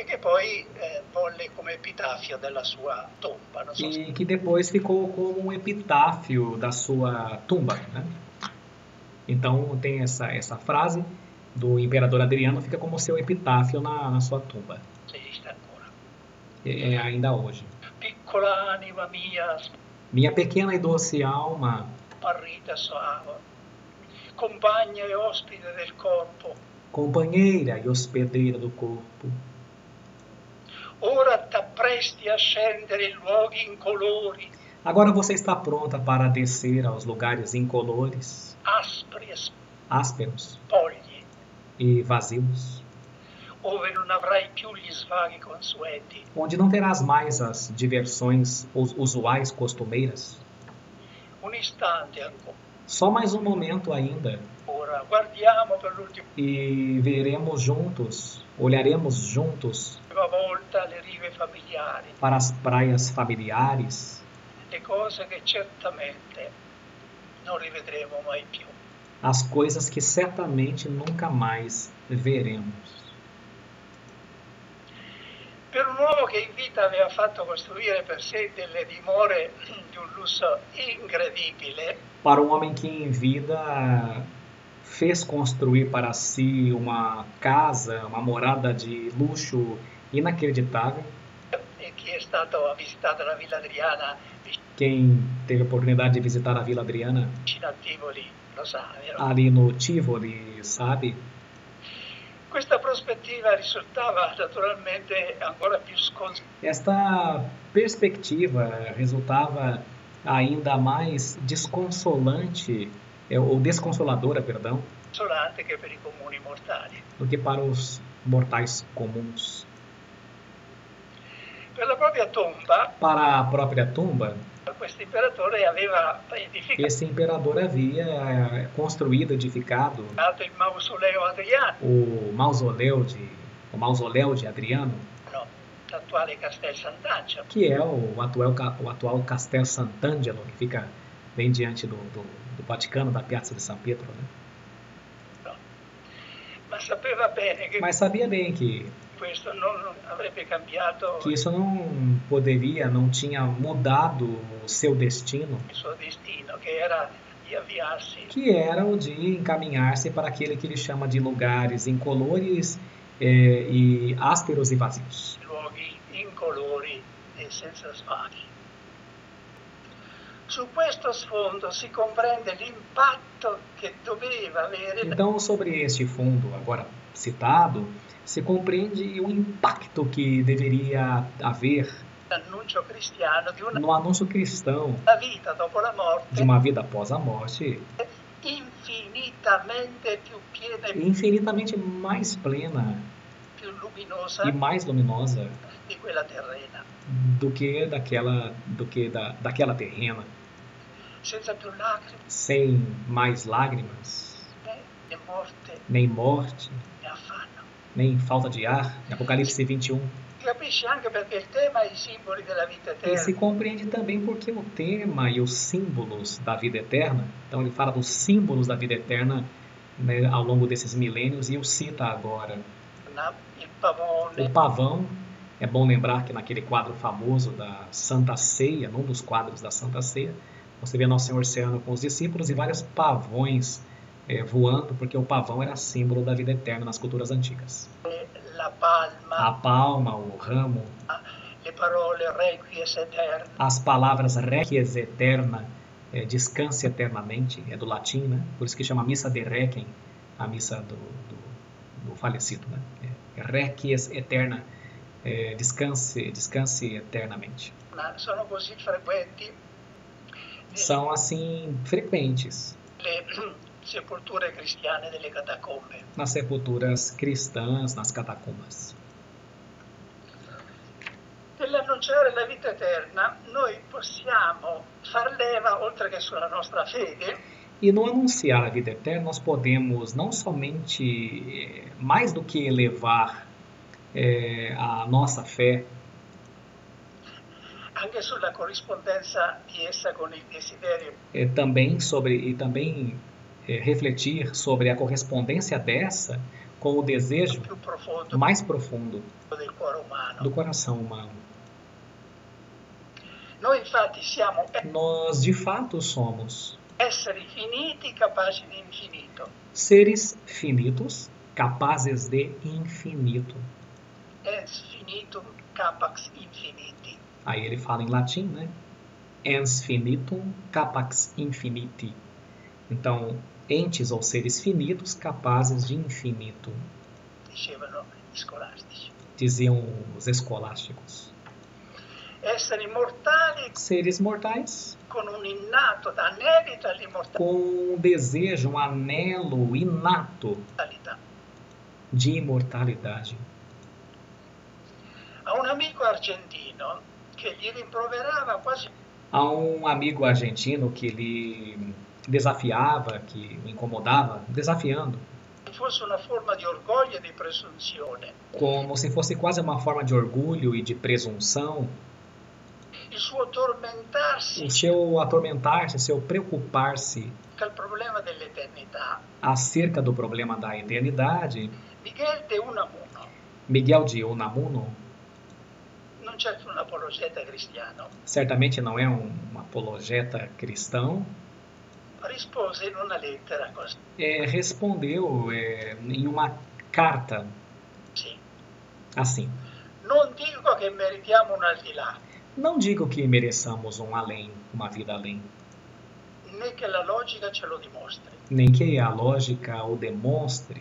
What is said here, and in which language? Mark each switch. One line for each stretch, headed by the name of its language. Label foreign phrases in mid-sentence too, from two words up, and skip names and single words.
Italian: e che poi volle lì come epitafio della sua tomba. Non so se...
Portuguese: E que depois ficou como um epitáfio da sua tumba, né? Então tem essa frase do imperador Adriano, fica como seu epitáfio na sua tumba.
Italian: esiste ancora.
Portuguese: É ainda hoje.
Italian: Piccola anima mia,
Portuguese: Minha pequena e doce alma,
Italian: smarrita soave, compagna e ospite del corpo,
Portuguese: companheira e hospedeira do corpo,
Italian: ora t'appresti a scendere in luoghi incolori,
Portuguese: agora você está pronta para descer aos lugares incolores,
Italian: aspri e
Portuguese: ásperos
Italian: spogli,
Portuguese: e vazios,
Italian: ove non avrai più gli svaghi consueti.
Portuguese: onde não terás mais as diversões usuais, costumeiras.
Italian: Un istante ancora.
Portuguese: Só mais um momento ainda
Italian: Ora guardiamo per l'ultima
Portuguese: e veremos juntos, olharemos juntos
Italian: volta le rive familiari,
Portuguese: para as praias familiares,
Italian: le cose che certamente non rivedremo mai più.
Portuguese: as coisas que certamente nunca mais veremos.
Italian: Per un uomo che in vita aveva fatto costruire per sé delle dimore di un lusso incredibile,
Portuguese: Para um homem que em vida fez construir para si uma casa, uma morada de luxo inacreditável,
Italian: e chi è stato visitato la Villa Adriana
Portuguese: quem teve a oportunidade de visitar a Vila Adriana,
Italian: vicino a Tivoli lo sa, vero?
Portuguese: ali no Tivoli, sabe?
Italian: Questa prospettiva risultava naturalmente ancora più
Portuguese: Esta perspectiva resultava ainda mais desconsolante, ou desconsoladora, perdão,
Italian: sconsolante che per i comuni mortali.
Portuguese: do que para os mortais comuns.
Italian: Per la propria tomba,
Portuguese: Para a própria tumba,
Italian: questo imperatore aveva edificato
Portuguese: esse imperador havia construído, edificado
Italian: il mausoleo Adriano,
Portuguese: o mausoléu de Adriano,
Italian: l'attuale Castel Sant'Angelo.
Portuguese: que é o atual Castel Sant'Angelo, que fica bem diante do Vaticano, da Piazza di San Pietro, né?
Italian: Ma sapeva bene che
Portuguese: Mas sabia bem que
Italian: questo non avrebbe cambiato
Portuguese: isso não tinha mudado o seu destino,
Italian: il suo destino, che era di avviarsi
Portuguese: que era o de encaminhar-se para aquele que ele chama de lugares incolores e ásperos e vazios.
Italian: in luoghi incolori e senza svaghi. Su questo sfondo si comprende l'impatto che doveva avere
Portuguese: Então, sobre este fundo agora citado, se compreende o impacto que deveria haver
Italian: l'annuncio cristiano di una
Portuguese: no anúncio cristão
Italian: vita dopo la
Portuguese: de
Italian: morte
Portuguese: uma vida após a morte,
Italian: infinitamente più piena e
Portuguese: infinitamente mais plena
Italian: più luminosa
Portuguese: e mais luminosa
Italian: di quella terrena,
Portuguese: do que daquela terrena,
Italian: senza più lacrime
Portuguese: sem mais lágrimas,
Italian: né morte
Portuguese: nem morte,
Italian: né affanno.
Portuguese: nem falta de ar. Apocalipse 21.
Italian: Capisci anche perché il tema e i simboli della vita
Portuguese: E se
Italian: eterna
Portuguese: compreende também porque o tema e os símbolos da vida eterna, então ele fala dos símbolos da vida eterna, né, ao longo desses milênios, e o cita agora.
Italian: il pavone,
Portuguese: O pavão, é bom lembrar que naquele quadro famoso da Santa Ceia, num dos quadros da Santa Ceia, você vê Nosso Senhor ceando com os discípulos e vários pavões voando, porque o pavão era símbolo da vida eterna nas culturas antigas.
Italian: la palma,
Portuguese: A palma, o ramo,
Italian: le parole
Latin: requies eterna,
Portuguese: as palavras
Latin: requies eterna,
Portuguese: descanse eternamente, é do latim, né? Por isso que chama missa de requiem, a missa do falecido, né?
Latin: Requies eterna,
Portuguese: descanse eternamente.
Italian: sono così frequenti
Portuguese: São assim frequentes
Italian: le sepolture cristiane delle catacombe.
Portuguese: nas sepulturas cristãs, nas catacumbas.
Italian: Nell'annunciare la vita eterna, noi possiamo far leva, oltre che sulla nostra fede,
Portuguese: E no anunciar a vida eterna, nós podemos não somente, mais do que elevar a nossa fé,
Italian: anche sulla corrispondenza di essa con il desiderio
Portuguese: também refletir sobre a correspondência dessa com o desejo
Italian: più profondo
Portuguese: mais profundo
Italian: del cuore umano.
Portuguese: do coração humano.
Italian: Noi infatti siamo
Portuguese: Nós, de fato, somos
Italian: esseri finiti capaci di infinito.
Portuguese: seres finitos, capazes de infinito.
Latin: Ens finitum capax infiniti.
Portuguese: Aí ele fala em latim, né?
Latin: Ens finitum capax infiniti.
Portuguese: Então, entes ou seres finitos capazes de infinito,
Italian: Dicevano gli scolastici.
Portuguese: diziam os escolásticos.
Italian: Esseri mortali
Portuguese: Seres mortais
Italian: con un innato anelito all'immortalità.
Portuguese: com um desejo, um anelo inato de imortalidade.
Italian: A un amico argentino che gli rimproverava quasi
Portuguese: Há um amigo argentino que lhe desafiava, que o incomodava, desafiando,
Italian: fosse una forma di orgoglio e di presunzione.
Portuguese: como se fosse quase uma forma de orgulho e de presunção,
Italian: Il suo tormentarsi
Portuguese: o seu atormentar-se, o seu preocupar-se
Italian: con il problema dell'eternità.
Portuguese: acerca do problema da eternidade.
Italian: Miguel de Unamuno,
Portuguese: Miguel de Unamuno
Italian: non certo un apologeta cristiano,
Portuguese: certamente não é um apologeta cristão,
Italian: rispose in una lettera così.
Portuguese: respondeu em uma carta assim:
Italian: Non dico che meritiamo un aldilà,
Portuguese: não digo que mereçamos um além, uma vida além, né che la logica ce lo dimostri. nem que a lógica o demonstre.